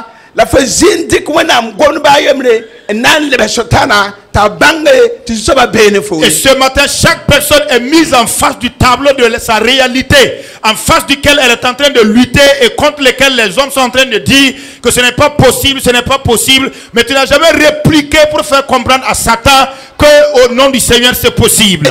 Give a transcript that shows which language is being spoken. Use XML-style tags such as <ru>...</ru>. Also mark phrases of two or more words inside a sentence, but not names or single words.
<mos>la fa zindik wẽnnaam gomd baa yembre n na n lebs sotana t'a bãnge tɩ zu-soabã beene fo.</mos> <fr>Et ce matin, chaque personne est mise en face du tableau de sa réalité, en face duquel elle est en train de lutter et contre lequel les hommes sont en train de dire que ce n'est pas possible, ce n'est pas possible. Mais tu n'as jamais répliqué pour faire comprendre à Satan que au nom du Seigneur c'est possible.</fr>